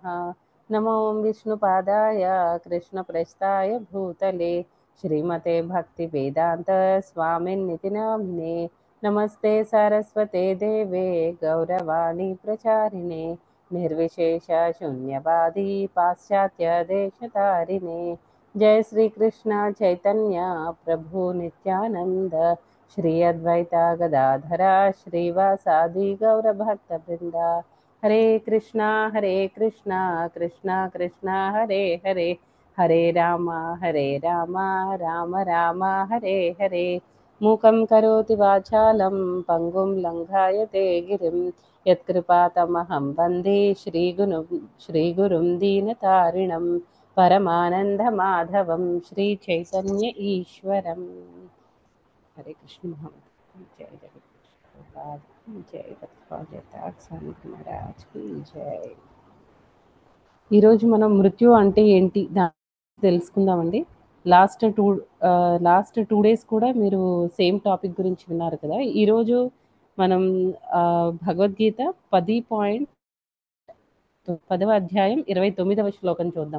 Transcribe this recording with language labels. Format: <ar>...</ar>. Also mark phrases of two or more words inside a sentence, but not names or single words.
<sa>నమో విష్ణుపాదాయ కృష్ణప్రస్థాయ భూతలే శ్రీమతే భక్తివేదాంత స్వామిన్నితి నామ్నే. నమస్తే సరస్వతే దేవే గౌరవాణి ప్రచారిణే నిర్విశేష శూన్యవాది పాశ్చాత్య దేశతారిణే. जय श्री कृष्ण चैतन्य प्रभु नित्यानंद श्री अद्वैता गदाधरा श्रीवासादि गौर भक्त वृंदा. हरे कृष्णा कृष्णा कृष्णा हरे हरे, हरे राम राम राम हरे हरे. मूकं करोति वाचालं पंगुं लंघायते गिरिं यत्कृपातमहं वन्दे श्रीगुरुं दीनतारिणं परमानंद माधवम श्री चैतन्य ईश्वरम. हरे कृष्ण जय जगन्नाथ जय जगन्नाथ</sa> <hi>स्वामी महाराज की जय.</hi> <te>ఈరోజు మనం మృత్యు అంటే ఏంటి తెలుసుకుందామండి.</te> <en>last two days</en> <te>కూడా మీరు</te> <en>same topic</en> <te>గురించి విన్నారు కదా. ఈరోజు మనం భగవద్గీత 10వ అధ్యాయం 29వ శ్లోకం చూద్దాం.</te>